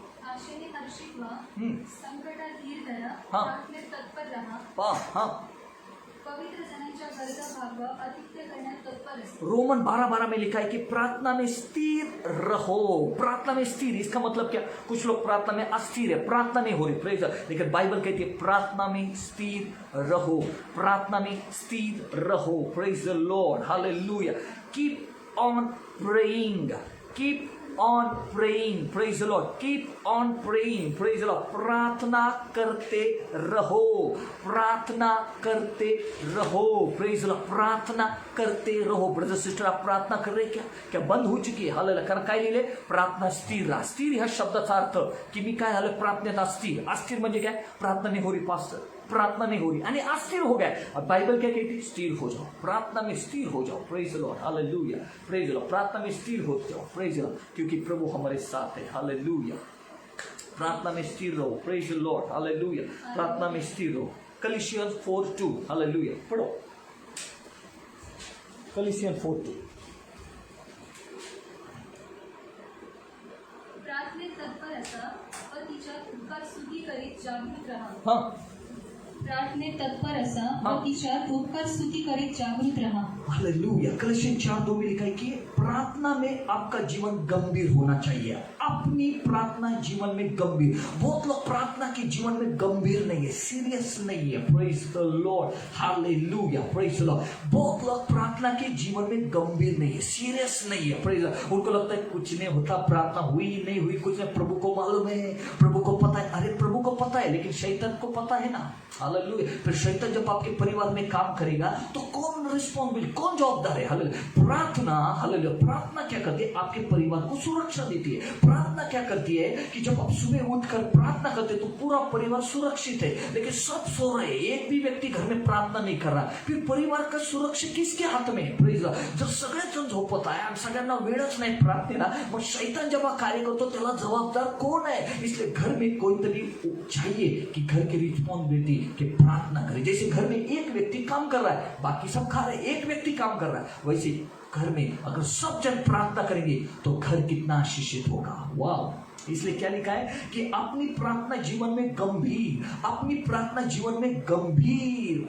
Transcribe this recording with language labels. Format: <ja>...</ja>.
<mr>आशेने हर्षित व्हा, संकटात धीर धरा,</mr> <hi>हाँ।</hi> <mr>प्रार्थनेत तत्पर रहा,</mr> <hi>हाँ,</hi> <mr>पवित्र जनांच्या गरजा भागवा, आतिथ्य करण्यात तत्पर असते।</mr> <hi>रोमन 12:12 में लिखा है कि प्रार्थना में स्थिर रहो, प्रार्थना में स्थिर। इसका मतलब क्या? कुछ लोग प्रार्थना में अस्थिर है, प्रार्थना नहीं हो रही, प्रेज, लेकिन बाइबल कहती है प्रार्थना में स्थिर रहो, प्रार्थना में स्थिर रहो, praise the Lord, hallelujah.</hi> <en>Keep on praying, keep on praying, praise the lord, keep on praying, praise the lord.</en> <hi>प्रार्थना करते रहो, प्रार्थना करते रहो, प्रेज द लॉर्ड, प्रार्थना करते रहो। ब्रदर सिस्टर, आप प्रार्थना कर रहे क्या? क्या बंद हो चुकी है?</hi> <mr>हालेलुया। कारण काय लिहिले? प्रार्थना स्थिर राहा। स्थिर ह्या शब्दाचा अर्थ की मी काय झालं? प्रार्थनेत अस्थिर। अस्थिर म्हणजे काय?</mr> <hi>प्रार्थना नहीं हो रही पास्टर, प्रार्थना नहीं हो रही आणि अस्थिर हो गया। अब बाइबल क्या कहती है? स्थिर हो जाओ, प्रार्थना में स्थिर हो जाओ, praise the Lord, hallelujah, praise the Lord. प्रार्थना में स्थिर हो जाओ, प्रेज द लॉर्ड, क्योंकि प्रभु हमारे साथ है, हालेलुया। प्रार्थना में स्थिर रहो, प्रेज द लॉर्ड, हालेलुया। प्रार्थना में स्थिर रहो। कलीसियंस 4:2, हालेलुया, पढ़ो, कलीसियंस 4:2।</hi> <mr>प्रार्थनेत तत्पर असा व तिच्यात उपकार स्तुती करीत जागृत रहा।</mr> <hi>हाँ,</hi> <mr>प्रार्थनेत तत्पर असा व तिच्यात उपकार स्तुति करीत जागृत रहा, हालेलुया।</mr> <hi>कलीसियंस 4:2 में लिखा है कि प्रार्थना में आपका जीवन गंभीर होना चाहिए, अपनी प्रार्थना जीवन में गंभीर। बहुत लोग प्रार्थना के जीवन में गंभीर नहीं है, सीरियस नहीं है, praise the Lord, hallelujah, praise the Lord. बहुत लोग प्रार्थना के जीवन में गंभीर नहीं है, सीरियस नहीं है, प्रेज। उनको लगता है कुछ नहीं होता, प्रार्थना हुई नहीं हुई कुछ नहीं, प्रभु को मालूम है, प्रभु को पता है। अरे प्रभु को पता है, लेकिन शैतान को पता है ना, हालेलुया। फिर शैतान जब आपके परिवार में काम करेगा तो कौन रिस्पॉन्सिबल, कौन जवाबदार है? हालेलुया। प्रार्थना, हालेलुया, प्रार्थना क्या करती है? आपके परिवार को सुरक्षा देती है। प्रार्थना क्या करती है कि जब आप सुबह उठकर प्रार्थना करते तो पूरा परिवार सुरक्षित है, लेकिन सब सो रहे, एक भी व्यक्ति घर में प्रार्थना नहीं कर रहा, फिर परिवार का सुरक्षा किसके हाथ में है?</hi> <en>Praise the lord.</en> <mr>जर सगळेजण झोपत आहे आणि सगळ्यांना वेळच नाही प्रार्थनेला, मग शैतान जेव्हा कार्य करतो त्याला जबाबदार कोण है?</mr> <hi>इसलिए घर में कोईतरी चाहिए कि घर की रिस्पॉन्सिबिलिटी कि प्रार्थना करे। जैसे घर में एक व्यक्ति काम कर रहा है, बाकी सब खा रहे, एक व्यक्ति काम कर रहा है, वैसे घर में अगर सब जन प्रार्थना करेंगे तो घर कितना आशीषित होगा। वाह, इसलिए क्या लिखा है कि अपनी प्रार्थना जीवन में गंभीर, अपनी प्रार्थना जीवन में गंभीर।</hi>